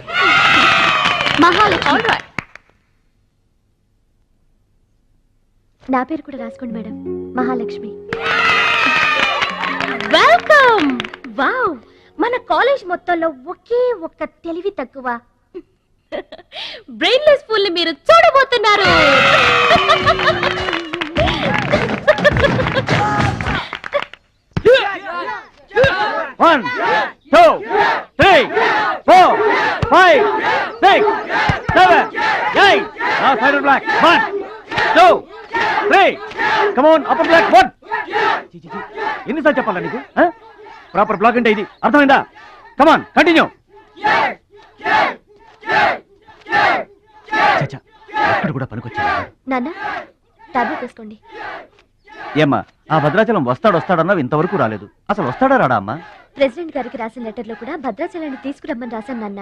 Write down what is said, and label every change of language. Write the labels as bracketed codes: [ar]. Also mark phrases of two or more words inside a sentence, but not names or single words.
[te] మహాలక్ష్మి. నా పేరు కూడా రాసుకోండి మేడం, మహాలక్ష్మి. వెల్కమ్. వావ్, మన కాలేజ్ మొత్తంలో ఒకే ఒక్క తెలివి తక్కువ [en] brainless fool [te] ని మీరు చూడబోతున్నారు. [en] One, two, three, four, five, six, seven, eight. Now side of black. 1, 2, 3. Come on, upper black. 1. [te] ఎన్నిసార్లు చెప్పాలా నీకు? [en] proper black [te] అంటే ఇది, అర్థమైందా? [en] Come on, continue. [te] చచ్చా, ఎక్కడ కూడా పనికొచ్చాడు. నాన్న, టాబ్లెట్ వేసుకోండి. ఏమ్మా, ఆ భద్రాచలం వస్తాడన్నావు, ఇంతవరకు రాలేదు. అసలు వస్తాడా రాడా అమ్మా? ప్రెసిడెంట్ గారికి రాసిన లెటర్ లో కూడా భద్రాచలాన్ని తీసుకురమ్మని రాశాను నాన్న.